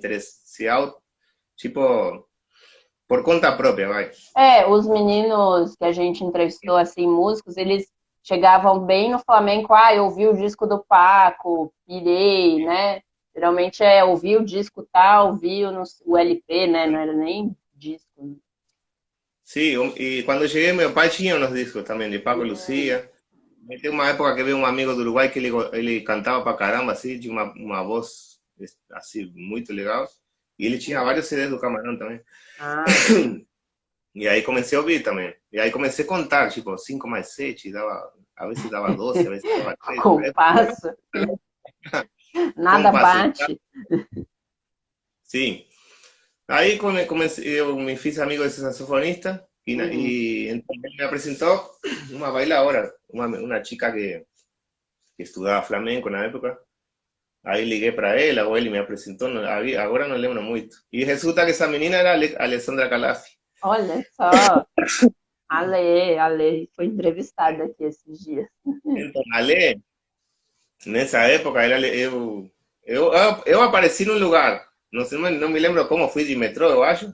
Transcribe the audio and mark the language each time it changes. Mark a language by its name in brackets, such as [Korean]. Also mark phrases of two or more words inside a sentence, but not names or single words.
[Portuguese] Interessado, tipo, por conta própria, vai. Os meninos que a gente entrevistou, assim, músicos, eles chegavam bem no flamenco, eu ouvi o disco do Paco, pirei, né? Geralmente ouvir o disco tal, ouvir o LP, né? Não era nem disco. [Spanish] Sí, y cuando llegué, [Portuguese] meu pai tinha unos discos também de Paco Lucía. Tem uma época que veio um amigo do Uruguai que ele cantava pra caramba, assim, tinha uma voz assim, muito legal. E ele tinha vários CDs do Camarão também. Ah, E aí comecei a ouvir também. E aí comecei a contar, tipo, 5 mais 7, dava, a vezes dava 12, a vezes dava 3. compasso, nada Compasso, bate. sim. Aí comecei, eu me fiz amigo desse saxofonista Uhum. [Spanish] y entonces él me presentó una bailadora, una chica que estudiaba flamenco [Portuguese] na época. Aí liguei para ela, ou ele me apresentou, agora não lembro muito. E resulta que essa menina era a Alessandra Calaffi. Olha só, Ale foi entrevistada aqui esses dias. Então, Ale, nessa época, eu apareci num lugar, não me lembro como, fui de metrô, eu acho,